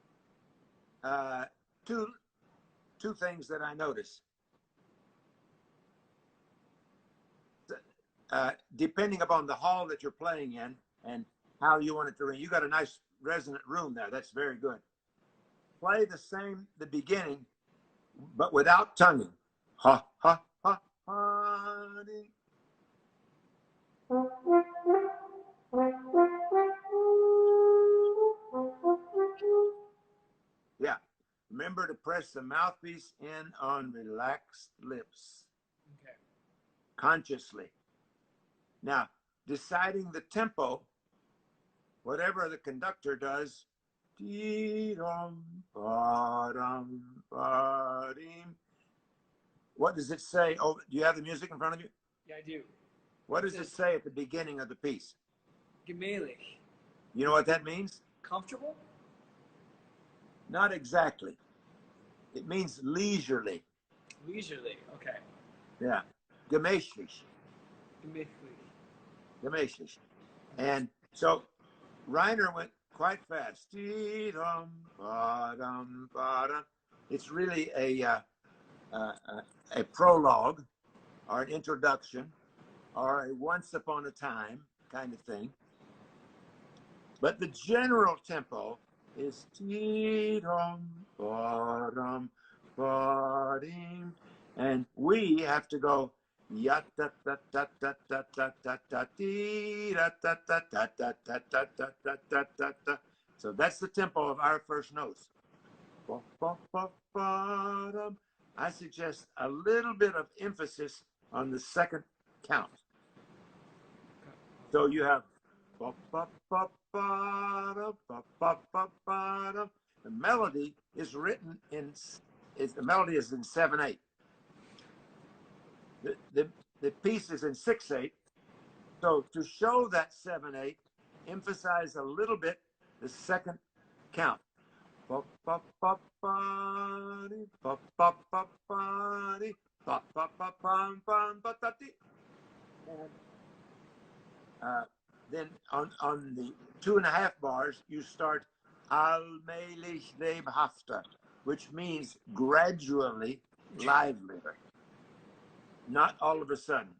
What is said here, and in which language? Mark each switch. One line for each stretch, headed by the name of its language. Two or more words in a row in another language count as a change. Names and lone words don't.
English: Two things that I noticed. Depending upon the hall that you're playing in and how you want it to ring, you got a nice resonant room there. That's very good. Play the beginning, but without tonguing. Ha, ha, ha, honey. Yeah. Remember to press the mouthpiece in on relaxed lips. Okay. Consciously. Now, deciding the tempo whatever the conductor does, dee-dum, ba-dum, ba-dim. What does it say? Oh, do you have the music in front of you? Yeah, I do. What does it say at the beginning of the piece? Gemütlich. You know what that means? Comfortable? Not exactly. It means leisurely. Leisurely. Okay. Yeah. Gemächlich. Gemütlich. Gemächlich. And so Reiner went quite fast. Dee-dum, ba-dum, ba-dum. It's really a prologue or an introduction or a once upon a time kind of thing. But the general tempo is dee-dum, ba-dum, ba-dim. And we have to go ya da da da da da da da da dee da da da da da da da da da da da da. So that's the tempo of our first notes. Ba, ba, ba, ba-dum. I suggest a little bit of emphasis on the second count. So you have ba, ba, ba, ba-dum, ba, ba, ba, ba-dum. The melody is written in, the melody is in 7/8. The piece is in 6/8. So to show that 7/8, emphasize a little bit the second count. And then on the 2.5 bars, you start
German: allmählich lebhafter,
English: which means gradually livelier, not all of a sudden.